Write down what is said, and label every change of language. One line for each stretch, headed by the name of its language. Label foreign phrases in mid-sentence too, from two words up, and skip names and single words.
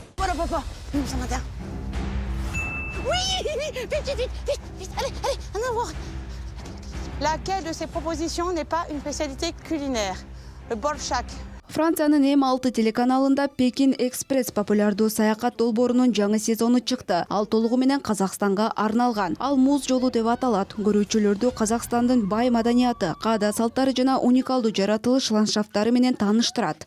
French: papa. Ça m'intéresse. Oui, vite, allez, en avant. Laquelle de ces propositions n'est pas une spécialité culinaire? Le borshak.
Kyrgyz: Франциянын М6 телеканалында Пекин Экспресс популярдуу саякат долбоорунун жаңы сезону чыкты. Ал толугу менен Казакстанга арналган. Ал муз жолу деп аталат. Көрүүчүлөрдү Казакстандын бай маданияты, каада салттары жана уникалдуу жаратылыш ландшафттары менен тааныштырат.